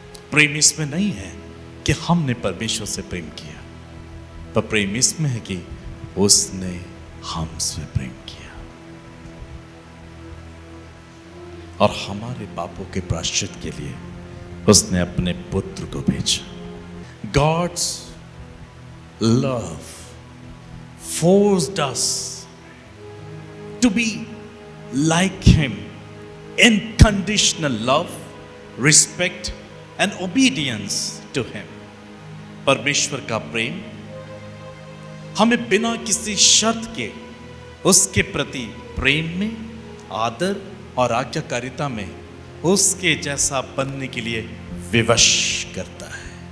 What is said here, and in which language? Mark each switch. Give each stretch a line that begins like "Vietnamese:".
Hindi: प्रेम इसमें नहीं है कि हमने परमेश्वर से प्रेम किया, पर प्रेम इसमें है कि उसने हमसे प्रेम किया और हमारे पापों के प्रायश्चित के लिए उसने अपने पुत्र को भेजा।
English: God's love forced us to be like him in conditional love, respect and obedience to him.
Hindi: परमेश्वर का प्रेम हमें बिना किसी शर्त के उसके प्रति प्रेम में, आदर और आज्ञाकारिता में उसके जैसा बनने के लिए विवश करता है।